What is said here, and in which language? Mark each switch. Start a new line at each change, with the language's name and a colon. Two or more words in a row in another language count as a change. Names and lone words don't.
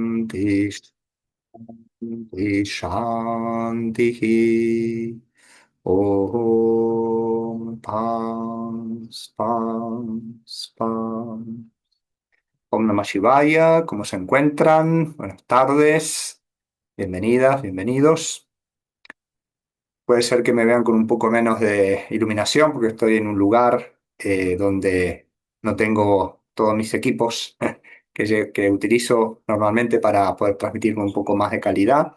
Sanskrit: Shanti, Shanti, Shanti. Om Pam, Pam, Pam. Om Namah Shivaya,
Spanish: ¿cómo se encuentran? Buenas tardes, bienvenidas, bienvenidos. Puede ser que me vean con un poco menos de iluminación porque estoy en un lugar donde no tengo todos mis equipos que utilizo normalmente para poder transmitir con un poco más de calidad.